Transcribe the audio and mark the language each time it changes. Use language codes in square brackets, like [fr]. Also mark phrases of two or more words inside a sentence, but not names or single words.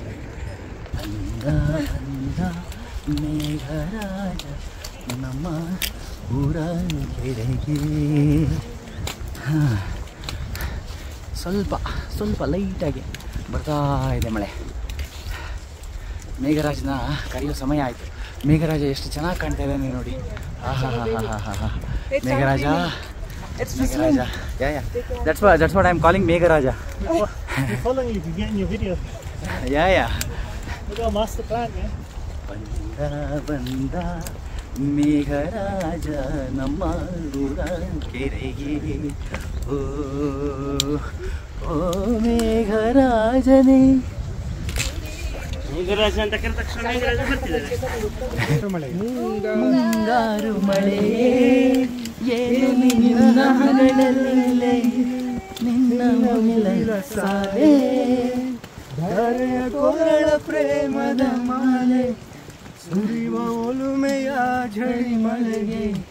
[kn] ಮೇಘರಾಜ ನಮ್ಮ ಊರ ಕೆರೆಗೆ. ಸ್ವಲ್ಪ ಲೈಟಾಗಿ ಬರ್ತಾ ಇದೆ ಮಳೆ. ಮೇಘರಾಜನ ಕರೆಯೋ ಸಮಯ ಆಯಿತು. ಮೇಘರಾಜ ಎಷ್ಟು ಚೆನ್ನಾಗಿ ಕಾಣ್ತಾ ಇದ್ದಾನೆ ನೋಡಿ. ಮೇಘರಾಜ. [en] Yeah. That's what I'm calling Megharaja. You're following you can get in your video. Yeah. We got a master plan, yeah. [kn] ಬಂದ ಮೇಘರಾಜ ನಮ್ಮ ಊರ ಕೆರೆಗೆ. ಓ ಮೇಘರಾಜನೆ. ಮೇಘರಾಜ ಅಂತ ಕರೆದ ತಕ್ಷಣ ಮೇಘರಾಜ ಬರ್ತಿದ್ದಾರೆ. ಮುಂಗಾರು ಮಳೆ ಏನು ನಿನ್ನ ಹಗಲಲ್ಲೇ ನಿನ್ನ ಮುಗಿಲ ಸಾಲೆ ಧರೆಯ ಕೊರಳ ಪ್ರೇಮದ ಮಾಲೆ ಸುರಿವ ಒಲುಮೆಯ ಝಳಿ ಮಳೆಗೆ